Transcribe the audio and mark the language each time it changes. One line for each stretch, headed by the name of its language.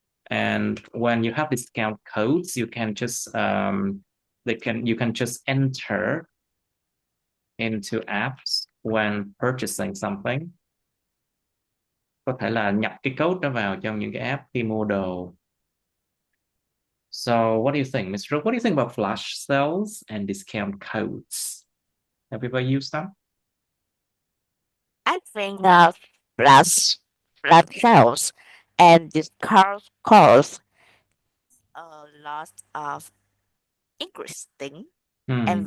English: And when you have discount codes, you can just you can just enter into apps when purchasing something.
Vietnamese: Có thể là nhập cái code đó vào trong những cái app khi mua đồ.
English: So what do you think, Mr. What do you think about flash sales and discount codes? Have you ever used them? I think flash sales and discount course a lot of interesting and